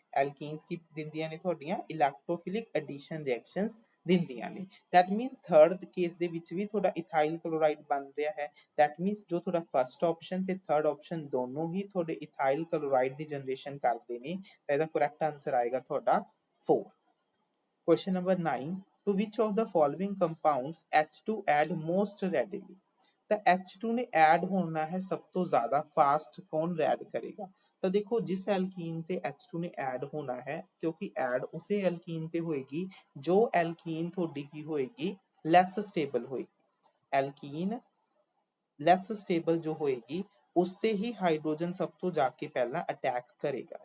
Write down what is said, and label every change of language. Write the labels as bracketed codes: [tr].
[pa] ਐਲਕੀਨਸ ਕੀ ਦਿੰਦੀਆਂ ਨੇ, ਤੁਹਾਡੀਆਂ ਇਲੈਕਟ੍ਰੋਫਿਲਿਕ ਐਡੀਸ਼ਨ ਰਿਐਕਸ਼ਨਸ ਦਿੰਦੀਆਂ ਨੇ। ਦੈਟ ਮੀਨਸ ਥਰਡ ਕੇਸ ਦੇ ਵਿੱਚ ਵੀ ਤੁਹਾਡਾ ਇਥਾਈਲ ਕਲੋਰਾਈਡ ਬਣ ਰਿਹਾ ਹੈ। ਦੈਟ ਮੀਨਸ ਜੋ ਤੁਹਾਡਾ ਫਸਟ ਆਪਸ਼ਨ ਤੇ ਥਰਡ ਆਪਸ਼ਨ ਦੋਨੋਂ ਹੀ ਤੁਹਾਡੇ ਇਥਾਈਲ ਕਲੋਰਾਈਡ ਦੀ ਜਨਰੇਸ਼ਨ ਕਰਦੇ ਨੇ। ਤਾਂ ਇਹਦਾ ਕਰੈਕਟ ਆਂਸਰ ਆਏਗਾ ਤੁਹਾਡਾ 4। [en] Question number 9. To which of the following compounds H2 add most readily? [pa] ਤਾਂ H2 ਨੇ ਐਡ ਹੋਣਾ ਹੈ ਸਭ ਤੋਂ ਜ਼ਿਆਦਾ ਫਾਸਟ, ਕੌਣ ਐਡ ਕਰੇਗਾ? ਤਾਂ ਦੇਖੋ ਜਿਸ ਐਲਕੀਨ ਤੇ H2 ਨੇ ਐਡ ਹੋਣਾ ਹੈ, ਕਿਉਂਕਿ ਐਡ ਉਸੇ ਐਲਕੀਨ ਤੇ ਹੋਏਗੀ ਜੋ ਐਲਕੀਨ ਤੁਹਾਡੀ ਕੀ ਹੋਏਗੀ, ਲੈਸ ਸਟੇਬਲ ਹੋਏਗੀ। ਐਲਕੀਨ ਲੈਸ ਸਟੇਬਲ ਜੋ ਹੋਏਗੀ ਉਸ ਤੇ ਹੀ ਹਾਈਡਰੋਜਨ ਸਭ ਤੋਂ ਜਾ ਕੇ ਪਹਿਲਾਂ ਅਟੈਕ ਕਰੇਗਾ।